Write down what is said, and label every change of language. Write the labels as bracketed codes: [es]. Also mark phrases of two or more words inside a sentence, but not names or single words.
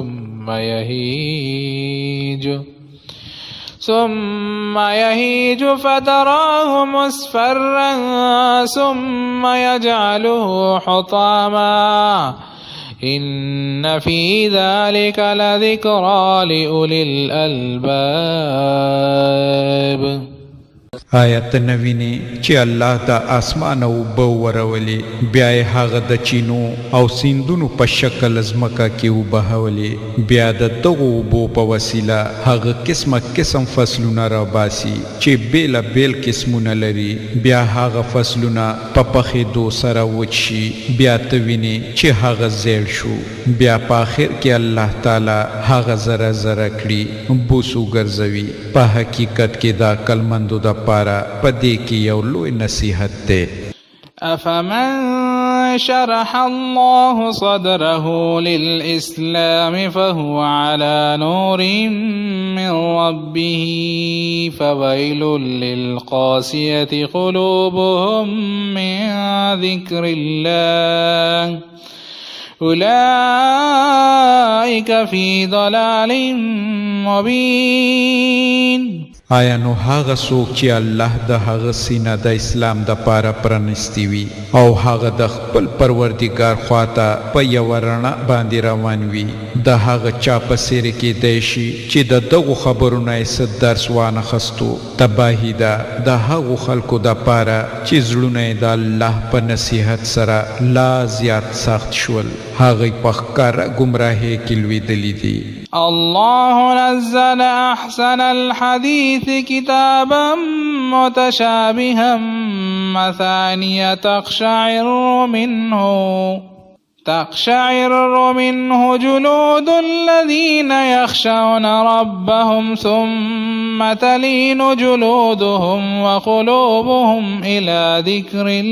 [ar] ثم يهيج فتراه مصفرا ثم يجعله حطاما إن في ذلك لذكرى لأولي الألباب. [ps] آیت نوینی چې الله د اسمان او اوبه ورولې بیا یې هغه د چینو او سیندونو په شکل ځمکه کې وبهولې بیا د دغو اوبو په وسیله هغه قسم فصلونه راباسي چې بیل قسمونه لري بیا هغه فصلونه په پخېدو سره وچ شي بیا ته وینې چې هغه زیړ شو بیا په آخر کې الله تعالی هغه ذره کړي بوسو ګرځوي په حقیقت کې دا عقلمندو د پاره پدې کې یو لوی نصیحت ده. [ar] أفمن شرح الله صدره للإسلام فهو على نور من ربه فويل للقاسية قلوبهم من ذكر الله أولئك في ضلال مبين. [ps] آیا نو هغه څوک چې الله د هغه سینه د اسلام د پاره پرانستی وي او هغه د خپل پروردګار خواته په یو رڼا باندې روان وي د هغه چا په څیر کې دی شي چې د دغو خبرونه یې څه درس وانخستو تباهي ده د هغو خلکو د پاره چې زړونه یې د الله په نصیحت سره لا زیات سخت شول هغه په ښکاره ګمراهۍ کې لوېدلي دي. [ar] الله نزل أحسن الحديث كتابا متشابها مثانية تقشعر منه جلود الذين يخشون ربهم ثم تلين جلودهم وقلوبهم إلى ذكر